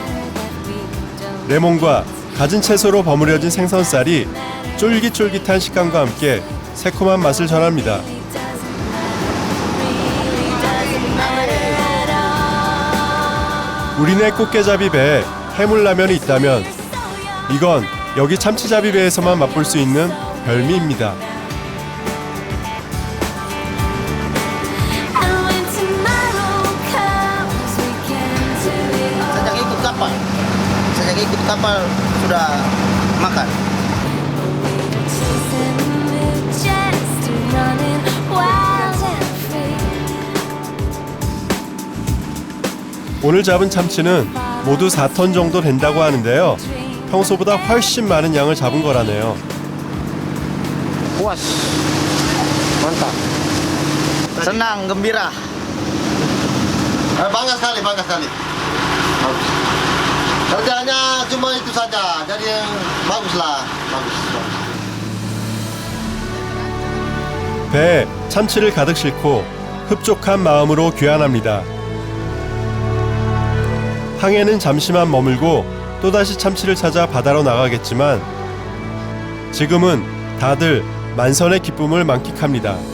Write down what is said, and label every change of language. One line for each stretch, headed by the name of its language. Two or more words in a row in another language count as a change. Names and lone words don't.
Korean: 레몬과 갖은 채소로 버무려진 생선살이 쫄깃쫄깃한 식감과 함께 새콤한 맛을 전합니다. 우리네 꽃게잡이 배에 해물라면이 있다면 이건 여기 참치잡이 배에서만 맛볼 수 있는 별미입니다.
Indonesian: Sejak ikut kapal sudah makan.
Korean: 오늘 잡은 참치는 모두 4톤 정도 된다고 하는데요. 평소보다 훨씬 많은 양을 잡은 거라네요.
Indonesian: Puas. Mantap. Senang, gembira. Bangga sekali, bangga sekali. Bagus. Kerjanya cuma itu saja, jadi baguslah, bagus.
Korean: 배에 참치를 가득 싣고 흡족한 마음으로 귀환합니다. 항해는 잠시만 머물고 또다시 참치를 찾아 바다로 나가겠지만 지금은 다들 만선의 기쁨을 만끽합니다.